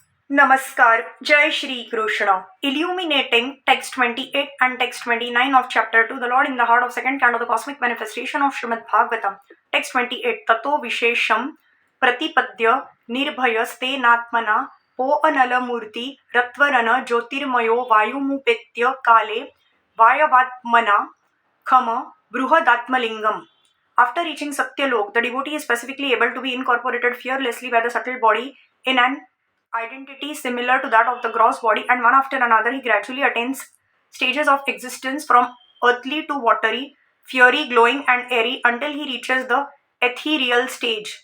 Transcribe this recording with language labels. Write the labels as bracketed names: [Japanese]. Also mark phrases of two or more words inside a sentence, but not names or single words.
[Hindi] नमस्कार, जय श्री कृष्ण. [English] Illuminating text 28 and text 29 of chapter 2, the Lord in the heart of second canto, the cosmic manifestation of Srimad Bhagavatam. Text 28, [Sanskrit] ततो विशेषम् प्रतिपद्य निर्भयस्ते नात्मना पो अनलमूर्ति रत्वरन ज्योतिर्मयो वायुमुपेत्य काले वाय्वात्मना खम बृहदात्मलिङ्गम्. [English] After reaching Satyalok, the devotee is specifically able to be incorporated fearlessly by the subtle body in an identity similar to that of the gross body, and one after another he gradually attains stages of existence from earthly to watery, fiery, glowing and airy until he reaches the ethereal stage.